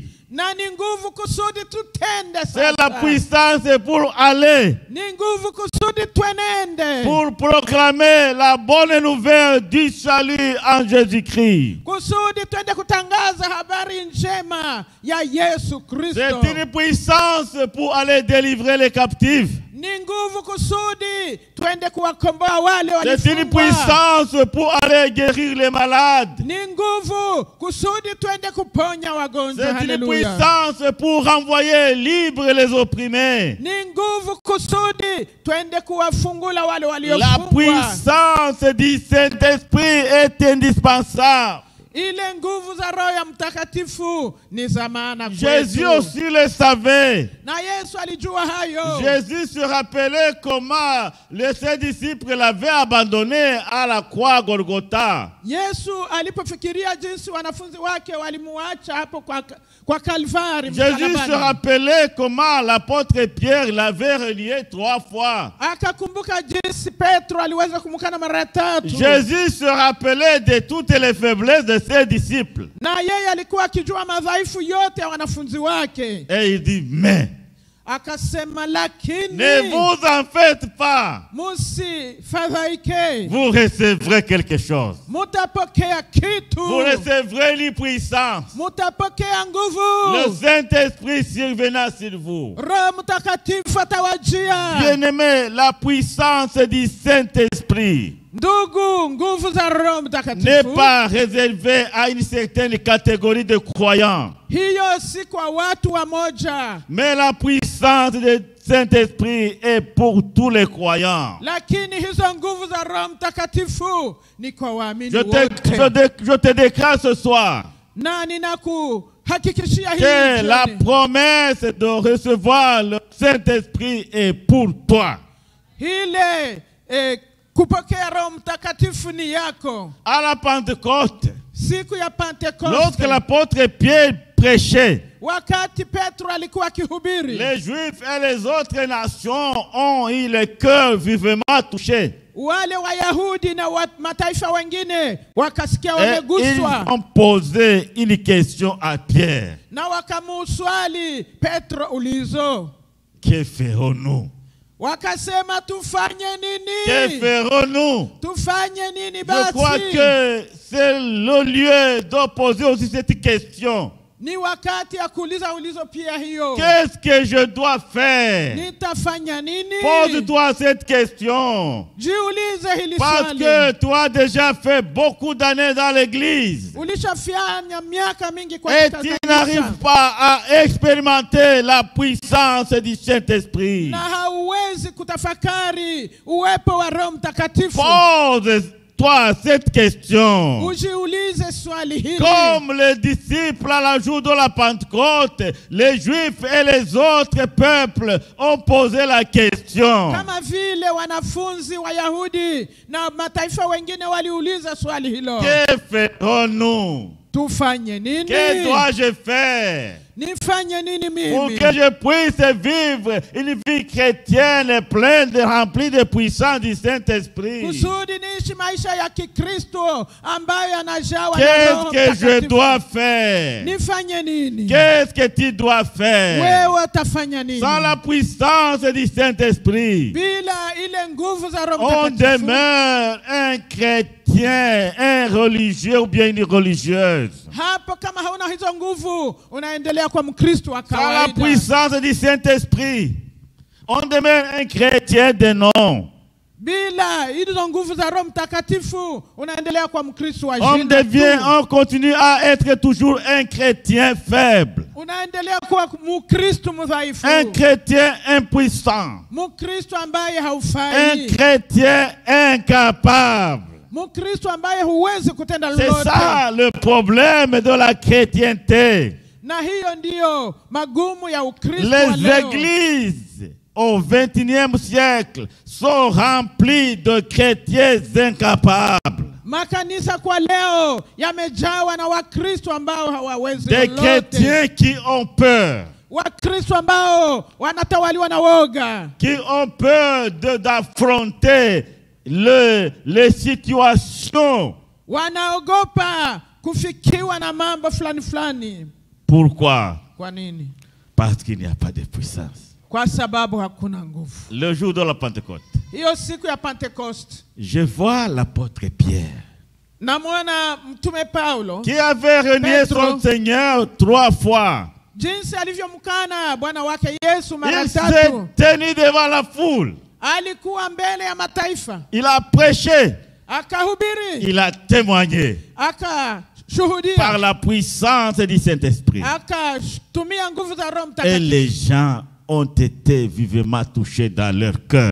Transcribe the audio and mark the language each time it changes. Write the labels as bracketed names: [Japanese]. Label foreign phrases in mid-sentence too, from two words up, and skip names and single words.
[Swahili] Na ni nguvu kusudi tutende sasa. [French] C'est la puissance pour aller. [Swahili] Ni nguvu kusudi twenende. [French] Pour proclamer la bonne nouvelle du salut en Jésus-Christ. [Swahili] Kusudi twende kutangaza habari njema ya Yesu Kristo. [French] C'est une puissance pour aller délivrer les captifs. [Swahili] Ni nguvu kusudi twende kuwakomboa wale walifungwa. [French] C'est une puissance pour aller guérir les malades. [Swahili] Ni nguvu kusudi twende kuponya wagonjwa. [French] C'est une puissance pour renvoyer libres les opprimés. [Swahili] Ni nguvu kusudi twende kuwafungula wale waliofungwa. [French] La puissance du Saint-Esprit est indispensable. [Swahili] Ile nguvu za Roho ya Mtakatifu ni za maana kwetu. [French] Jésus aussi le savait. [Swahili] Na Yesu alijua hayo. [French] Jésus se rappelait comment les ses disciples l'avaient abandonné à la croix Golgotha. [Swahili] Yesu alipofikiria jinsi wanafunzi wake walimuacha hapo kwa Kalvari, [French] Jésus se rappelait comment l'apôtre Pierre l'avait relié 3 fois. [Swahili] Akakumbuka jinsi Petro aliweza kumkana mara 3. [French] Jésus se rappelait de toutes les faiblesses de ses disciples. [Swahili] Na yeye alikuwa akijua madhaifu yote ya wanafunzi wake. [French] Et il dit, mais [Swahili] akasema, lakini [French] ne vous en faites pas. [Swahili] Musifadhaike. [French] Vous recevrez quelque chose. [Swahili] Mutapokea kitu. [French] Vous recevrez une puissance. [Swahili] Mutapokea nguvu. [French] Le Saint-Esprit survenant sur vous. [Swahili] Roho Mtakatifu atawajia. [French] Bien-aimé, la puissance du Saint-Esprit [Swahili] ndugu, nguvu za Roho Mtakatifu [French] n'est pas réservée à une certaine catégorie de croyants. [Swahili] Hiyo si kwa watu wamoja. [French] Mais la puissance du Saint-Esprit est pour tous les croyants. [Swahili] Lakini hizo nguvu za Roho Mtakatifu ni kwa waamini wote. [French] Je te déclare ce soir [Swahili] na ninakuhakikishia [French] que la promesse de recevoir le Saint-Esprit est pour toi. [Swahili] Ile kupokea Roho Mtakatifu ni yako. [French] À la Pentecôte, [Swahili] siku ya Pentecoste, [French] lorsque l'apôtre Pierre prêchait, [Swahili] wakati Petro alikuwa akihubiri, [French] les Juifs et les autres nations ont eu le cœur vivement touché. [Swahili] Wale Wayahudi na mataifa wengine wakasikia wameguswa. [French] Ils ont posé une question à Pierre. [Swahili] Na wakamuswali Petro ulizo, [French] que ferons-nous? [Swahili] Wakasema tufanye nini? [French] Que ferons-nous? [Swahili] Tufanye nini basi? [French] Je crois que c'est le lieu de poser aussi cette question. [Swahili] Ni wakati ya kuuliza ulizo pia hiyo. [French] Qu'est-ce que je dois faire? [Swahili] Nitafanya nini? [French] Pose-toi cette question. [Swahili] Jiulize hili [French] parce [Swahili] swali. [French] Que tu as déjà fait beaucoup d'années dans l'église. [Swahili] Ulishafanya miaka mingi kwa [French] et tu n'arrives pas à expérimenter la puissance du Saint-Esprit. [Swahili] Na hauwezi kutafakari uwepo wa Roho Mtakatifu. [French] Pose-toi cette question. Comme les disciples à la jour de la Pentecôte, les Juifs et les autres peuples ont posé la question. [Swahili] Kama vile wanafunzi Wayahudi na mataifa wengine waliuliza swali hilo. [French] Que ferons-nous? [Swahili] Tufanye nini? [French] Que dois-je faire? [Swahili] Nifanye nini mimi? [French] Pour que je puisse vivre une vie chrétienne pleine de remplie de puissance du Saint-Esprit. [Swahili] Kusudi niishi maisha ya Kikristo ambayo yanajawa na [French] Qu'est-ce [Swahili] Roho [French] que je dois faire? [Swahili] Nifanye nini? [French] Qu'est-ce que tu dois faire? [Swahili] Wewe utafanya nini? [French] Sans la puissance du Saint-Esprit, [Swahili] bila ile nguvu za Roho [French] on [Swahili] Mtakatifu, [French] demeure un chrétien, un religieux ou bien une religieuse. [Swahili] Hapo kama hauna hizo nguvu unaendelea kwa Mkristo wa kawaida. [French] Sans la puissance du Saint-Esprit, on demeure un chrétien de nom. [Swahili] Bila hizo nguvu za Roho Mtakatifu unaendelea kwa Mkristo wa jina. [French] On continue à être toujours un chrétien faible. [Swahili] Unaendelea kuwa Mkristo mdhaifu. [French] Un chrétien impuissant. [Swahili] Mkristo ambaye haufai. [French] Un chrétien incapable. C'est ça le problème de la chrétienté. Les églises au XXIe siècle sont remplies de chrétiens incapables. Des chrétiens qui ont peur. Qui ont peur d'affronter les situations. [Swahili] Wanaogopa kufikiwa na mambo fulani fulani. [French] Pourquoi? [Swahili] Kwa nini? [French] Parce qu'il n'y a pas de puissance. [Swahili] Kwa sababu hakuna nguvu. [French] Le jour de la Pentecôte, [Swahili] hiyo siku ya Pentecoste, [French] je vois l'apôtre Pierre, [Swahili] namwona mtume Paulo, [French] qui avait renié son Seigneur 3 fois. [Swahili] Jinsi alivyomkana Bwana wake Yesu mara 3. [French] Il s'est tenu devant la foule. [Swahili] Alikuwa mbele ya mataifa. [French] Il a prêché. [Swahili] Akahubiri. [French] Il a témoigné. [Swahili] Akashuhudia. [French] Par la puissance du Saint-Esprit. [Swahili] Akatumia nguvu za Roho Mtakatifu. [French] Et les gens ont été vivement touchés dans leur cœur.